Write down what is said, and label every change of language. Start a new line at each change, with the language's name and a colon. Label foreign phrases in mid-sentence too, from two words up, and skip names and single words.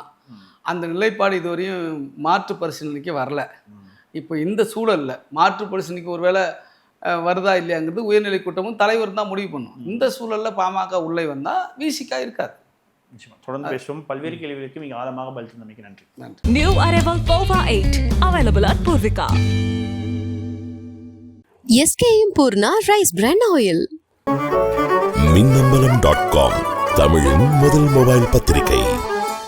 Tamil: அந்த நிலைப்பாடு இதுவரையும் மாற்று பரிசீலனைக்கு வரல. இப்போ இந்த சூழலில் மாற்று பரிசீலனைக்கு ஒருவேளை வருதா இல்லையாங்கிறது உயர்நிலை கூட்டமும் தலைவர் தான் முடிவு பண்ணும். இந்த சூழலில் பாமக உள்ளே வந்தால் விசிகா இருக்காது. தொடர்ந்து பேசுவோம். பல்வேறு கேள்விகளுக்கு மிக ஆழமாக பதில் தந்தமைக்கு நன்றி.
English: New Arrival Pova 8 available at Purvika. SKM Purna Rice Bran Oil.
Tamil: மின்னம்பலம்.com தமிழின் முதல் மொபைல் பத்திரிகை.